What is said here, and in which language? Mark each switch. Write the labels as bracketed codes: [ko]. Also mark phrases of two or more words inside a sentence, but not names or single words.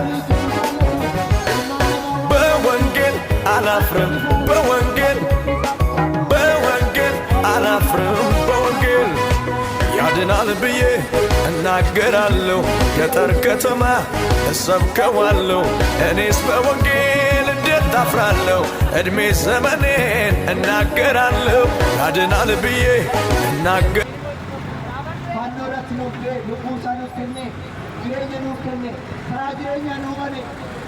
[am] በወንጌል አላፍርም በወንጌል አላፍርም በወንጌል ያድናል ብዬ እናገራለሁ ገጠር ከተማ እሰብከዋለሁ እኔስ በወንጌል እንዴት አፍራለሁ እድሜ ዘመኔን እናገራለሁ ያድናል ብዬ እናገራለሁ [om] Fanno ratti nuuf lubbuu isaa nuuf kenne jireenya nuuf kenne karaa jireenya nuu bane